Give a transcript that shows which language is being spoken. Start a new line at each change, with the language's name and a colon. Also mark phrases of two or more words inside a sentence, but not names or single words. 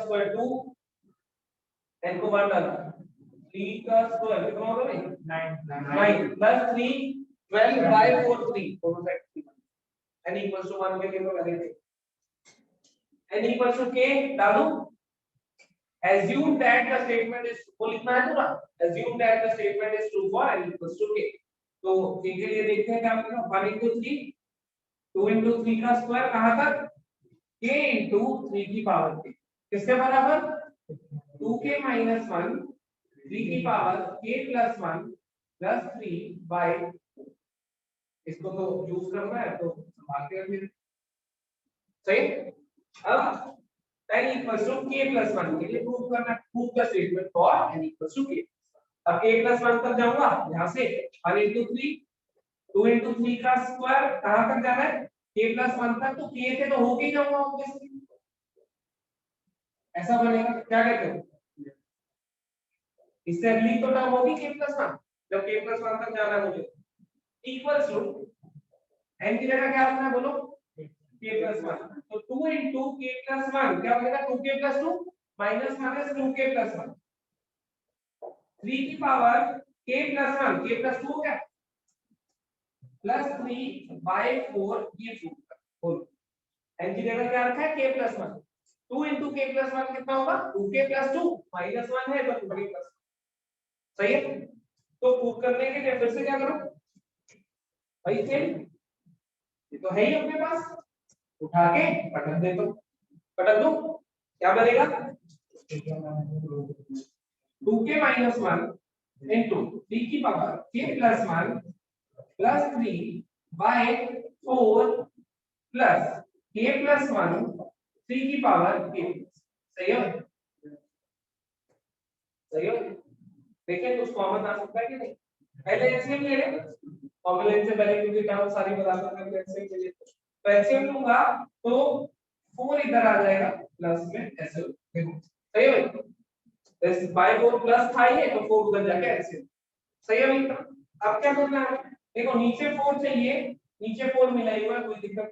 Hindi: स्क्वायर 2, n को 1 डाला 3 का स्क्वायर कितना होगा भाई 9 प्लस 3 12 by 4 3, दोनों साइड n
English: equal to
Hindi: 1 के लिए तो करेंगे, n
English: equal to
Hindi: k डालूं,
English: assume that the statement
Hindi: is वो लिखना है पूरा
English: assume that the statement is true for n equals to k
Hindi: तो k के लिए देखते हैं क्या होगा 1 into 3 2 into 3 का स्क्वायर कहां तक k into 3 की पावर k किसके बराबर 2k minus 1 3 की पावर k plus 1 plus 3 by इसको तो यूज करना है तो संभाल के रखिए सही अब n
English: equals to k plus 1
Hindi: के लिए प्रूव करना है
English: prove the statement for
Hindi: n
English: equals to k
Hindi: अब
English: k plus 1
Hindi: तक जाऊंगा यहां से 1 into 3 2 into 3 का स्क्वायर कहां तक जाना है
English: k plus 1
Hindi: तक तो k से तो होके ही जाऊंगा ऑब्वियसली ऐसा बनेगा क्या कहते हो इससे अगली तो टर्म होगी
English: k plus 1
Hindi: जब
English: k plus 1
Hindi: तक जाना है मुझे
English: equals to
Hindi: n की जगह क्या रखना है बोलो
English: k plus 1
Hindi: तो 2 into
English: k plus 1
Hindi: क्या बनेगा
English: 2k plus 2 minus 2k plus 1
Hindi: 3 की पावर
English: k plus 1 k plus 2
Hindi: हो गया plus 3 by 4 ये प्रूफ बोलो n की जगह क्या रखा है
English: k plus 1 2 into k plus 1
Hindi: कितना होगा
English: 2k plus 2 minus 1
Hindi: है तो
English: 2k plus 1
Hindi: सही है तो प्रूफ करने के लिए फिर से क्या करो भाई सेम ये तो है ही अपने पास उठा के पटक दे तो पटक दो क्या बनेगा
English: 2k minus 1
Hindi: into 3 की पावर
English: k plus 1 plus 3
Hindi: by 4
English: plus k plus 1
Hindi: 3 की पावर k सही है सही है देखिए कुछ कॉमन आ सकता है कि नहीं पहले एलसीएम ले ले कॉमन लेने से पहले क्योंकि टर्म सारी बता सकते हैं एलसीएम ले ले तो एलसीएम लूंगा तो 4 इधर आ जाएगा प्लस में ऐसे देखो सही है भाई इस बाय 4 प्लस था ही है तो 4 उधर जाके एलसीएम सही है भाई अब क्या करना है देखो नीचे 4 चाहिए नीचे 4 मिला हुआ है कोई दिक्कत